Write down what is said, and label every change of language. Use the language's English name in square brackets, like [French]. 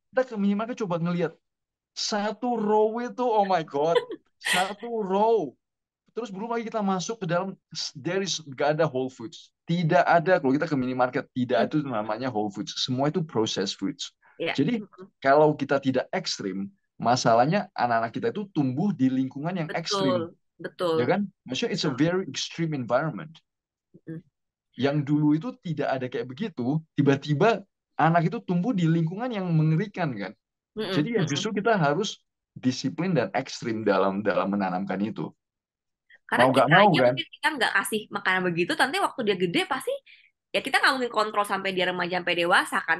[Indonesian] kita ke minimarket coba ngelihat satu row itu, [English] oh my god, [Indonesian] satu row. Terus belum lagi kita masuk ke dalam, gak ada Whole Foods. Tidak ada, kalau kita ke minimarket, Hmm. tidak itu namanya Whole Foods. Semua itu processed foods. Ya, Jadi, kalau kita tidak ekstrim, masalahnya anak-anak kita itu tumbuh di lingkungan yang betul, ekstrim. betul. Ya kan? Maksudnya [English] it's a very extreme environment. Hmm. [Indonesian] Yang dulu itu tidak ada kayak begitu, tiba-tiba anak itu tumbuh di lingkungan yang mengerikan kan. Hmm. Jadi ya Hmm. justru kita harus disiplin dan ekstrim dalam dalam menanamkan itu. Karena Mau nggak kita mau aja kan? mungkin kita nggak kasih makanan begitu, nanti waktu dia gede pasti ya kita nggak mungkin kontrol sampai dia remaja sampai dewasa kan.